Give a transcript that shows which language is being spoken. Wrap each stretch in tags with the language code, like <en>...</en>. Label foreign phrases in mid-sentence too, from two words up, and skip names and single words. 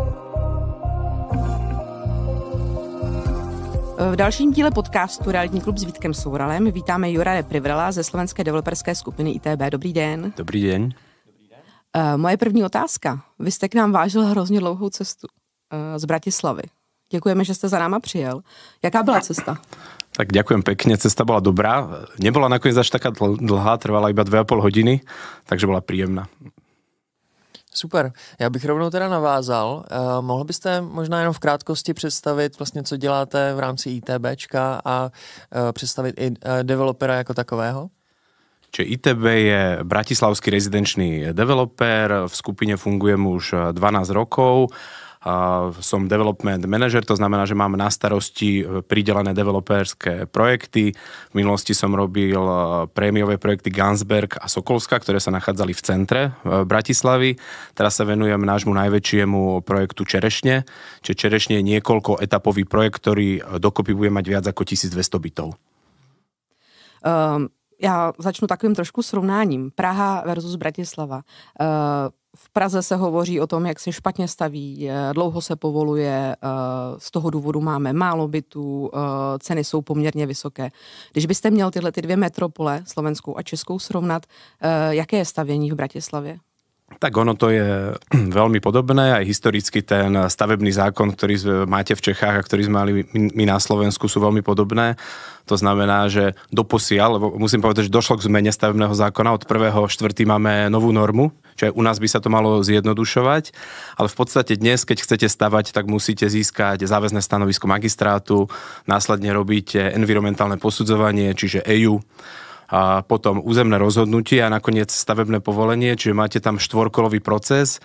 <cs>V dalším díle podcastu Realitní klub s Vítkem Souralem vítáme Juraje Privrela ze slovenské developerské skupiny ITB. Dobrý den.</cs> <sk>Dobrý deň.</sk> <cs>Moje první otázka. Vy jste k nám vážil hrozně dlouhou cestu z Bratislavy. Děkujeme, že jste za náma přijel. Jaká byla cesta?</cs> <sk>Tak ďakujem pekne, cesta bola dobrá. Nebola nakoniec až taká dlhá, trvala iba 2,5 hodiny, takže bola príjemná.</sk> <cs>Super, já bych rovnou teda navázal. Mohl byste možná jenom v krátkosti představit vlastně, co děláte v rámci ITBčka a představit i developera jako takového?</cs> <sk>Čiže ITB je bratislavský rezidenčný developer, v skupine fungujem už 12 rokov. Som</sk> <en>development manager,</en> <sk>to znamená, že mám na starosti pridelené developerské projekty. V minulosti som robil prémiové projekty Gansberg a Sokolska, ktoré sa nachádzali v centre Bratislavy. Teraz sa venujem nášmu najväčšiemu projektu Čerešne. Čiže Čerešne je niekoľko etapový projekt, ktorý dokopy bude mať viac ako 1200 bytov.</sk> <cs>Já začnu takovým trošku srovnáním. Praha versus Bratislava. V Praze se hovoří o tom, jak se špatně staví, dlouho se povoluje, z toho důvodu máme málo bytů, ceny jsou poměrně vysoké. Když byste měl tyhle dvě metropole, slovenskou a českou, srovnat, jaké je stavění v Bratislavě?</cs> <sk>Tak ono to je veľmi podobné, aj historicky ten stavebný zákon, ktorý máte v Čechách a ktorý sme mali my na Slovensku, sú veľmi podobné. To znamená, že doposiaľ, lebo musím povedať, že došlo k zmene stavebného zákona, od 1.4. máme novú normu, čiže u nás by sa to malo zjednodušovať, ale v podstate dnes, keď chcete stavať, tak musíte získať záväzné stanovisko magistrátu, následne robíte environmentálne posudzovanie, čiže EU, a potom územné rozhodnutie a nakoniec stavebné povolenie, čiže máte tam štvorkolový proces.</sk>